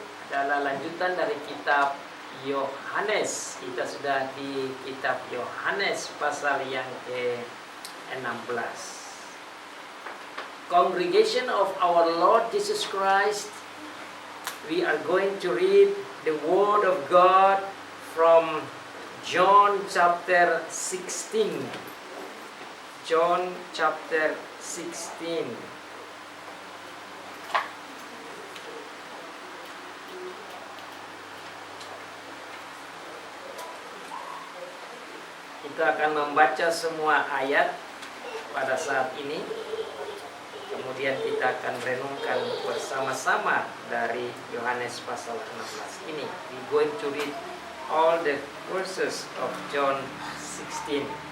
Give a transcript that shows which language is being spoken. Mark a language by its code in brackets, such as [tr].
[id] adalah lanjutan dari kitab Yohanes. Kita sudah di kitab Yohanes pasal yang ke-16. [en] Congregation of our Lord Jesus Christ, we are going to read the Word of God from John chapter 16. John chapter 16. [id] Kita akan membaca semua ayat pada saat ini. Kemudian kita akan renungkan bersama-sama dari Yohanes pasal 16 ini. [en] We going to read all the verses of John 16.